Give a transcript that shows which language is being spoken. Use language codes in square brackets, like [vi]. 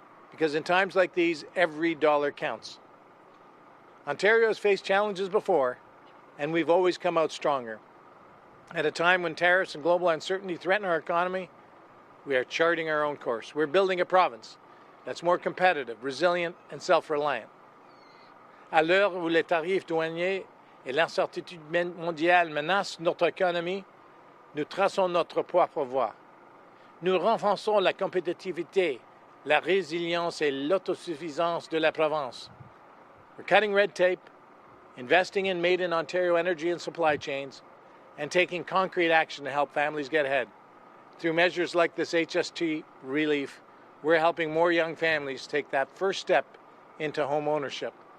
[en] Because in times like these, every dollar counts. Ontario has faced challenges before, and we've always come out stronger. At a time when tariffs and global uncertainty threaten our economy, we are charting our own course. We're building a province that's more competitive, resilient, and self-reliant. [fr] À l'heure où les tarifs douaniers et l'incertitude mondiale menacent notre économie, nous traçons notre propre voie. Nous renforçons la compétitivité, la résilience et l'autosuffisance de la province. [en] We're cutting red tape, investing in made-in-Ontario energy and supply chains, and taking concrete action to help families get ahead. Through measures like this HST relief, we're helping more young families take that first step into home ownership.